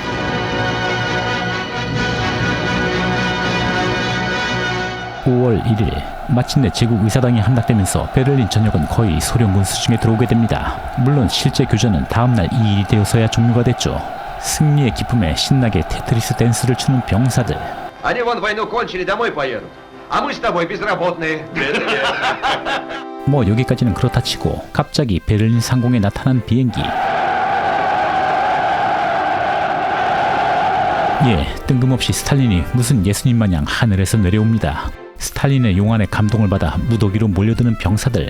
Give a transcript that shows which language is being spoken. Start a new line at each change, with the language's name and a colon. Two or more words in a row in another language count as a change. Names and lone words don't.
Korean: 5월 1일 마침내 제국 의사당이 함락되면서 베를린 전역은 거의 소련군 수중에 들어오게 됩니다. 물론 실제 교전은 다음날 2일이 되어서야 종료가 됐죠. 승리의 기쁨에 신나게 테트리스 댄스를 추는 병사들.
Russian: Они вон войну кончили, домой поедут. А мы с тобой безработные.
Korean: 뭐 여기까지는 그렇다 치고 갑자기 베를린 상공에 나타난 비행기. 예, 뜬금없이 스탈린이 무슨 예수님 마냥 하늘에서 내려옵니다. 스탈린의 용안에 감동을 받아 무더기로 몰려드는 병사들.